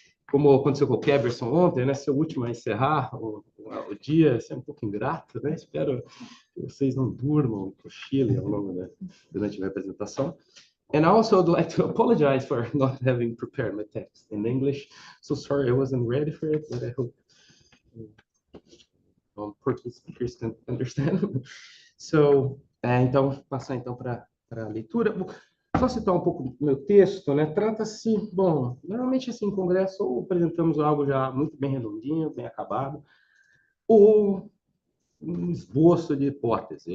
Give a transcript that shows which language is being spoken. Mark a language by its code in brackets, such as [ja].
[pt] Como aconteceu com o Keverson ontem, né, ser o último a encerrar o dia, isso é um pouco ingrato, né? Espero que vocês não durmam, cochilem durante a minha apresentação. [en] And also, I'd like to apologize for not having prepared my text in English. So sorry I wasn't ready for it, but I hope Portuguese speakers can understand. [pt] So, então, passar então para a leitura. Só citar um pouco do meu texto, né? Trata-se, bom, normalmente assim, em congresso, ou apresentamos algo já muito bem redondinho, bem acabado, ou um esboço de hipótese.